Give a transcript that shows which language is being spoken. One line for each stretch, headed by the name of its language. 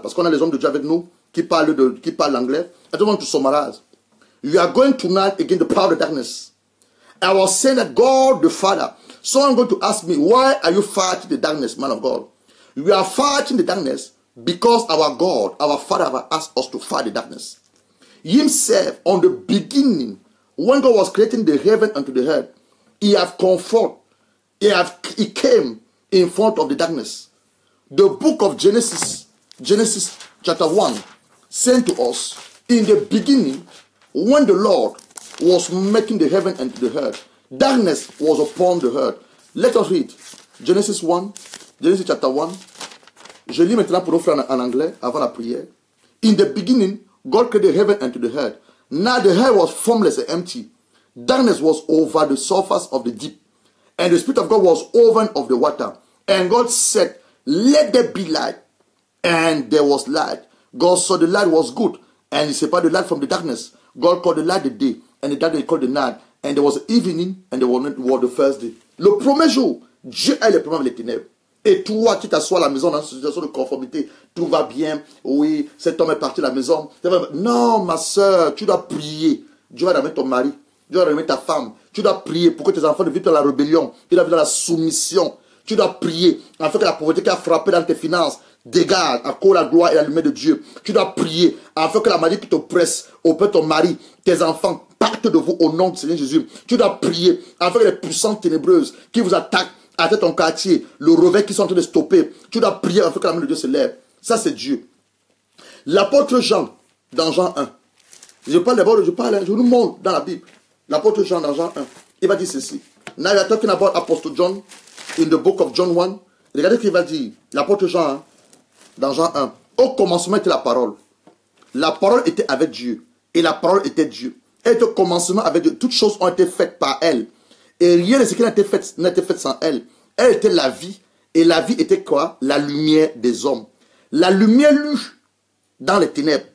French: Parce qu'on a les hommes de Dieu avec nous qui parlent anglais.
English: I just want to summarize. You are going tonight against the power of darkness. I was saying that God the Father. Someone going to ask me, why are you fighting the darkness, man of God? We are fighting the darkness because our God, our Father, have asked us to fight the darkness. Himself, on the beginning, when God was creating the heaven and the earth, He have comfort. He came in front of the darkness. The book of Genesis chapter 1, said to us, in the beginning, when the Lord was making the heaven and the earth, darkness was upon the earth. Let us read Genesis chapter 1.
French: Je lis maintenant pour nos frères en anglais avant la prière.
English: In the beginning, God created the heaven and the earth. Now the earth was formless and empty. Darkness was over the surface of the deep. And the Spirit of God was over of the water. And God said, let there be light. And there was light. God saw the light was good. And He separated the light from the darkness. God called the light the day. And the darkness called the night. And there was evening. And there was the first day.
French: Le premier jour, Dieu a les problèmes avec les ténèbres. Et toi, tu t'assois à la maison dans une situation de conformité. Tout va bien. Oui, cet homme est parti de la maison. Non, ma soeur, tu dois prier. Dieu va ramener ton mari. Dieu va ramener ta femme. Tu dois prier pour que tes enfants ne vivent pas dans la rébellion. Ils doivent vivre dans la soumission. Tu dois prier afin que la pauvreté qui a frappé dans tes finances dégage à cause de la gloire et la lumière de Dieu. Tu dois prier afin que la maladie qui t'oppresse auprès de ton mari, tes enfants, partent de vous au nom du Seigneur Jésus. Tu dois prier afin que les puissances ténébreuses qui vous attaquent à ton quartier, le réveil qui sont en train de stopper, tu dois prier afin que la main de Dieu se lève. Ça, c'est Dieu. L'apôtre Jean, dans Jean 1, je nous montre dans la Bible. L'apôtre Jean, dans Jean 1, il va dire ceci.
English: Now we are talking about Apostle John in the book of John 1.
French: Regardez ce qu'il va dire. L'apôtre Jean, hein, dans Jean 1. Au commencement était la parole. La parole était avec Dieu. Et la parole était Dieu. Et au commencement avec Dieu. Toutes choses ont été faites par elle. Et rien de ce qui n'a été fait sans elle. Elle était la vie. Et la vie était quoi? La lumière des hommes. La lumière lue dans les ténèbres.